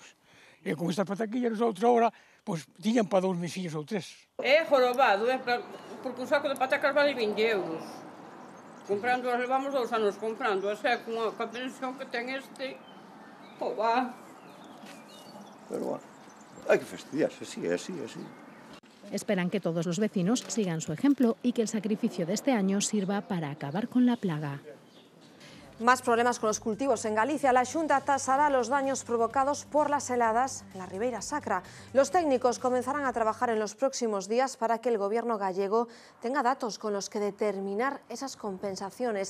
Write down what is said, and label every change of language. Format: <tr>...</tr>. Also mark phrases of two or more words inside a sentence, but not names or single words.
<gl>E con estas pataquillas,</gl> <es>nosotros ahora, pues,</es> <gl>tiñan para 2 mesillos ou 3. É jorobado, porque un saco de patacas vale 20 euros. Comprando, as levamos 2 anos comprando, e con a pensión que ten este, va. Pero bueno, hai que fastidiarse, así.</gl> <es>Esperan que todos los vecinos sigan su ejemplo y que el sacrificio de este año sirva para acabar con la plaga. Más problemas con los cultivos en Galicia. La Xunta tasará los daños provocados por las heladas en la Ribeira Sacra. Los técnicos comenzarán a trabajar en los próximos días para que el gobierno gallego tenga datos con los que determinar esas compensaciones.</es>